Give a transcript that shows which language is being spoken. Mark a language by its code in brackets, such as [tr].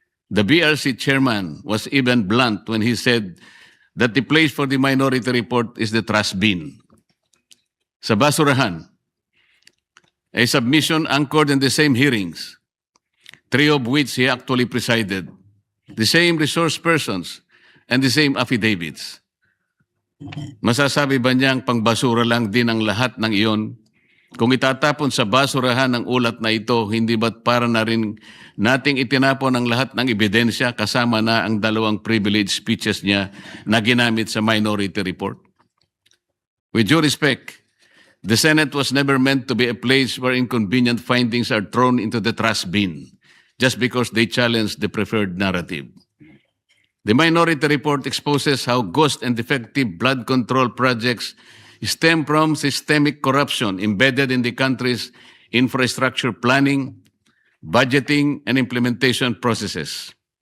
[en] The BRC chairman was even blunt when he said that the place for the minority report is the trash bin. [tl] Sa basurahan, [en] a submission anchored in the same hearings, 3 of which he actually presided, the same resource persons, and the same affidavits. [tl] Masasabi ba niyang pangbasura lang din ang lahat ng iyon? Kung itatapon sa basurahan ang ulat na ito, hindi ba't para na rin nating itinapon ang lahat ng ebidensya kasama na ang 2 privilege speeches niya na ginamit sa minority report? [en] With due respect, the Senate was never meant to be a place where inconvenient findings are thrown into the trash bin just because they challenge the preferred narrative. The minority report exposes how ghost and defective blood control projects stem from systemic corruption embedded in the country's infrastructure planning, budgeting, and implementation processes.